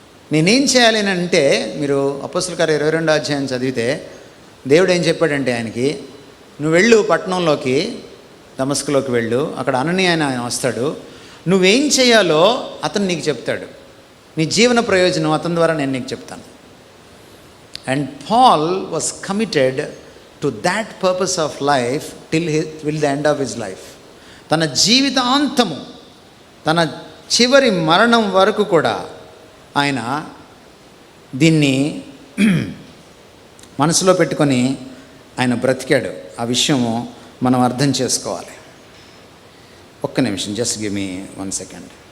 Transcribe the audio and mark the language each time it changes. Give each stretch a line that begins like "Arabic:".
Telugu: నేనేం చేయాలి అని అంటే, మీరు అపోస్తలుల కార్యం 22వ అధ్యాయం చదివితే దేవుడు ఏం చెప్పాడంటే ఆయనకి, నువ్వు వెళ్ళు పట్టణంలోకి, దమస్కులోకి వెళ్ళు, అక్కడ అననీయ ఆయన వస్తాడు, నువ్వేం చేయాలో అతను నీకు చెప్తాడు, నీ జీవన ప్రయోజనం అతని ద్వారా నేను నీకు చెప్తాను.
English: And Paul was committed to that purpose of life till the end of his life.
Telugu: తన జీవితాంతము, తన చివరి మరణం వరకు కూడా ఆయన దీన్ని మనసులో పెట్టుకొని ఆయన బ్రతికాడు. ఆ విషయము మనం అర్థం చేసుకోవాలి. ఒక్క నిమిషం,
English: Just give me 1 second.